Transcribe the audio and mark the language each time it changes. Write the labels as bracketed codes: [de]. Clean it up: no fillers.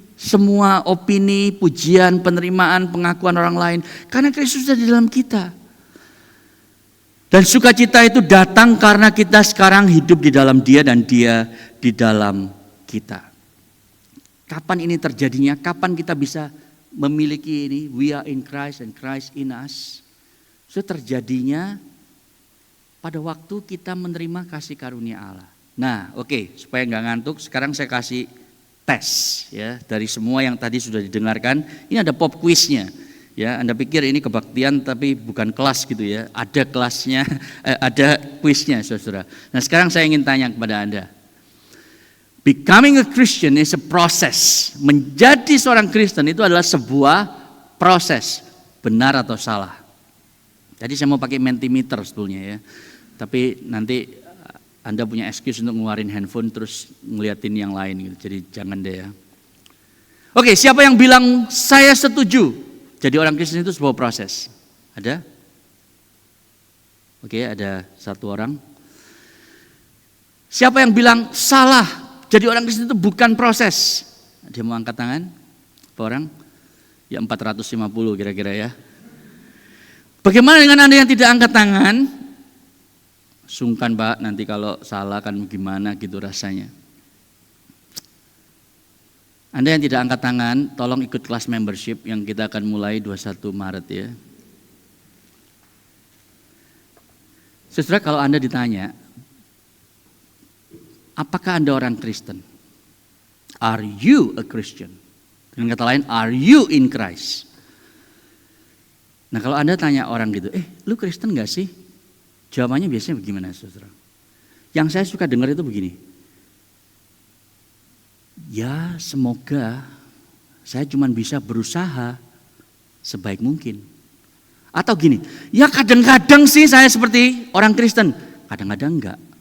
[id] semua opini, pujian, penerimaan, pengakuan orang lain. Karena Kristus ada di dalam kita. Dan sukacita itu datang karena kita sekarang hidup di dalam Dia dan Dia di dalam kita. Kapan ini terjadinya? Kapan kita bisa memiliki ini? [en] We are in Christ and Christ in us. [id] Itu terjadinya pada waktu kita menerima kasih karunia Allah. Nah, oke, supaya nggak ngantuk, sekarang saya kasih tes ya dari semua yang tadi sudah didengarkan. Ini ada pop quiznya. Ya, Anda pikir ini kebaktian tapi bukan kelas gitu ya. Ada kelasnya, ada quiznya, Saudara. Nah, sekarang saya ingin tanya kepada Anda. [en] Becoming a Christian is a process. [id] Menjadi seorang Kristen itu adalah sebuah proses. Benar atau salah? Jadi saya mau pakai Mentimeter sebetulnya ya. Tapi nanti Anda punya excuse untuk ngeluarin handphone terus ngeliatin yang lain gitu. Jadi jangan deh ya. Oke, siapa yang bilang saya setuju? Jadi orang Kristen itu sebuah proses. Ada? Oke, ada satu orang. Siapa yang bilang salah? Jadi orang Kristen itu bukan proses. Dia mau angkat tangan? Apa orang? Ya 450 kira-kira ya. Bagaimana dengan Anda yang tidak angkat tangan? Sungkan Pak, nanti kalau salah kan gimana gitu rasanya. Anda yang tidak angkat tangan, tolong ikut kelas membership yang kita akan mulai 21 Maret ya. Saudara, kalau Anda ditanya, apakah Anda orang Kristen? [en] Are you a Christian? [id] Dengan kata lain, [en] are you in Christ? [id] Nah kalau Anda tanya orang gitu, lu Kristen gak sih? Jawabannya biasanya bagaimana, saudara? Yang saya suka dengar itu begini. Ya semoga saya cuma bisa berusaha sebaik mungkin. Atau gini, ya kadang-kadang sih saya seperti orang Kristen, kadang-kadang enggak.